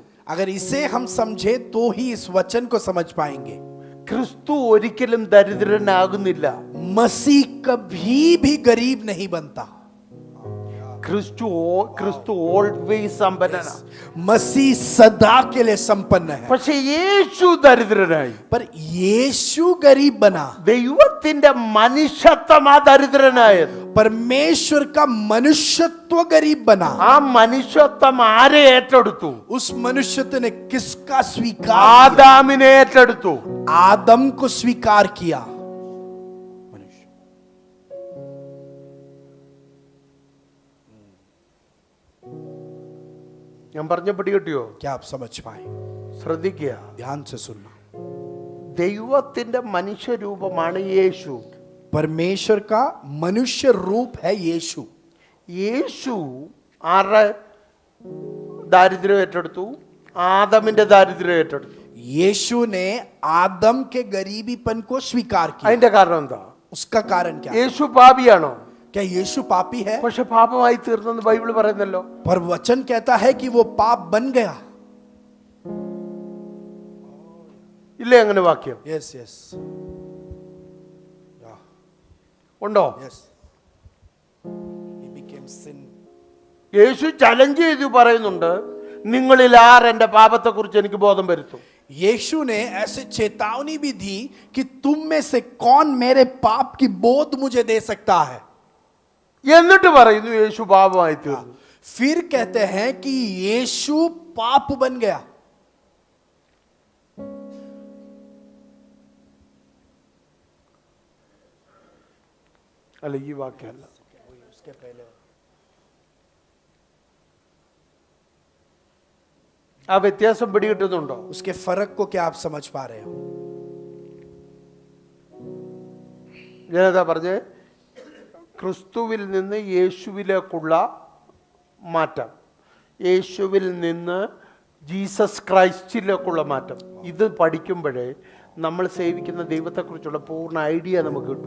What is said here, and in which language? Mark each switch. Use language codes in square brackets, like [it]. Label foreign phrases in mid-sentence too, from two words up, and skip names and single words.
[hi] अगर इसे हम समझे तो ही इस वचन को समझ पाएंगे। [ml] ക്രിസ്തു ഒരിക്കലും ദരിദ്രനാകുന്നില്ല. [hi] मसीह कभी भी गरीब नहीं बनता। [ml] ക്രിസ്തു ഓൾവേസ് സമ്പന്നനാണ്. [hi] मसीह सदा के लिए संपन्न है। [ml] പക്ഷെ യേശു ദരിദ്രനായി. [hi] पर यीशु गरीब बना। [ml] ദൈവത്തിന്റെ മനുഷ്യത്വമാ ദരിദ്രനായത്. [hi] परमेश्वर का मनुष्यत्व गरीब बना। [ml] ആ മനുഷ്യത്വം ആരെ ഏറ്റെടുത്തു? [hi] उस मनुष्यत्व ने किसका स्वीकार? [ml] ആദാമിനെ ഏറ്റെടുത്തു. [hi] आदम को स्वीकार किया। [ml] ഞാൻ പറഞ്ഞ പിടികിട്ടിയോ? [hi] क्या आप समझ पाए? [ml] ശ്രദ്ധിക്കുക. [hi] ध्यान से सुनना। [ml] ദൈവത്തിന്റെ മനുഷ്യരൂപമാണ് യേശു. [hi] परमेश्वर का मनुष्य रूप है यीशु। [ml] യേശു ആരുടെ ദാരിദ്ര്യം ഏറ്റെടുത്തു? ആദമിന്റെ ദാരിദ്ര്യം ഏറ്റെടുത്തു. [hi] यीशु ने आदम के गरीबीपन को स्वीकार किया। [ml] അതിന്റെ കാരണം എന്താ? [hi] उसका कारण क्या? [ml] യേശു പാപിയാണോ? [hi] क्या यीशु पापी है? [ml] പക്ഷെ പാപമായി തീർന്നെന്ന് ബൈബിൾ പറയുന്നല്ലോ. [hi] पर वचन कहता है कि वो पाप बन गया। [ml] ഇല്ലേ അങ്ങനെ വാക്യം? [en] yes yes [ml] ഉണ്ടോ? [en] यस। He became sin. [ml] യേശു ചലഞ്ച് ചെയ്തു പറയുന്നുണ്ട്, നിങ്ങളിൽ ആർ എന്റെ പാപത്തെ കുറിച്ച് എനിക്ക് ബോധം വരുത്തും. [hi] यीशु ने ऐसे चेतावनी भी दी कि तुम में से कौन मेरे पाप की बोध मुझे दे सकता है। [ml] എന്നിട്ട് പറയുന്നു യേശു പാപമായി തീർന്നു. [hi] फिर कहते हैं कि यीशु पाप बन गया। [ml] അല്ല, ഈ വാക്യമല്ല. [hi] उसके पहले [ml] ആ വ്യത്യാസം പിടികിട്ടുന്നുണ്ടോ? [hi] उसके फर्क को क्या आप समझ पा रहे हो? [ml] ഞാനതാ പറഞ്ഞേ, ക്രിസ്തുവിൽ നിന്ന് യേശുവിലേക്കുള്ള മാറ്റം, യേശുവിൽ നിന്ന് ജീസസ് ക്രൈസ്റ്റിലേക്കുള്ള മാറ്റം, ഇത് പഠിക്കുമ്പോഴേ നമ്മൾ സേവിക്കുന്ന ദൈവത്തെക്കുറിച്ചുള്ള പൂർണ്ണ ഐഡിയ നമുക്ക് കിട്ടും.